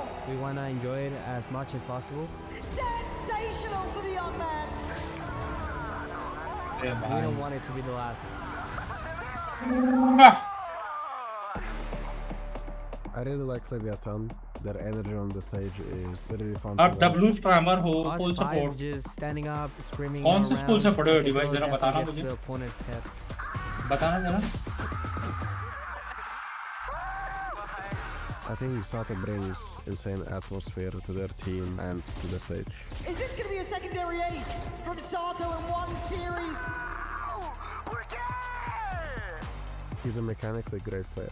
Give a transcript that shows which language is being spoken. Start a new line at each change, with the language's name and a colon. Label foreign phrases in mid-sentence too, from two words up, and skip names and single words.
English: We want to enjoy it as much as possible. Sensational for the young man. We don't want it to be the last. I really like Leviathan. Their energy on the stage is really fun.
Hindi: अब W स्ट्रैमर हो
English: full support just standing up, screaming
Hindi: कौन से स्कूल से पढ़े हो डिवाइस जरा बताना मुझे बताना जरा
English: I think Sato brings insane atmosphere to their team and to the stage. Is this going to be a secondary ace from Sato in one series? He's a mechanically great player.